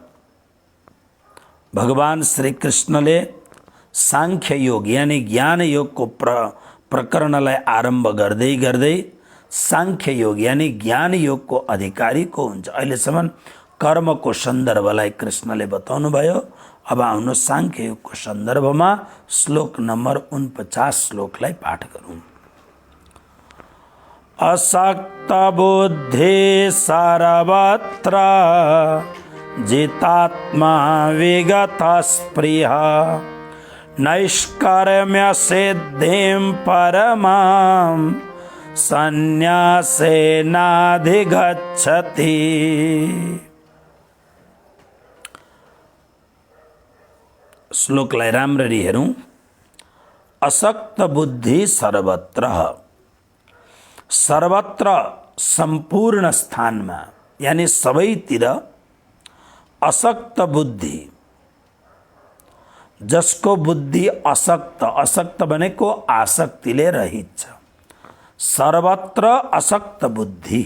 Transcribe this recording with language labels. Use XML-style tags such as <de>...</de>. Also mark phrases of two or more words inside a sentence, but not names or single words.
<ne>भगवान श्री कृष्णले सांख्य योग यानी ज्ञान योगको प्रकरणलाई आरम्भ गर्दै गर्दै सांख्य योग यानी ज्ञान योगको अधिकारी को हुन्छ, अहिलेसम्म कर्मको सन्दर्भलाई कृष्णले बताउनु भयो। अब आउनु सांख्य योगको सन्दर्भमा श्लोक नम्बर 49 श्लोकलाई पाठ गरौँ।</ne> <sa>असक्त बुद्धि सर्वत्र जितात्मा विगत स्पृह नैष्कर्म्य सिद्धिं परमां संन्यासेनाधिगच्छति।</sa> <ne>श्लोकलाई राम्ररी हेरौँ।</ne> <sa>असक्त बुद्धि सर्वत्र,</sa> <ne>सर्वत्र सम्पूर्ण स्थानमा यानी सबैतिर असक्त बुद्धि, जसको बुद्धि असक्त, असक्त भनेको आसक्तिले रहित छ।</ne> <sa>सर्वत्र असक्त बुद्धि।</sa>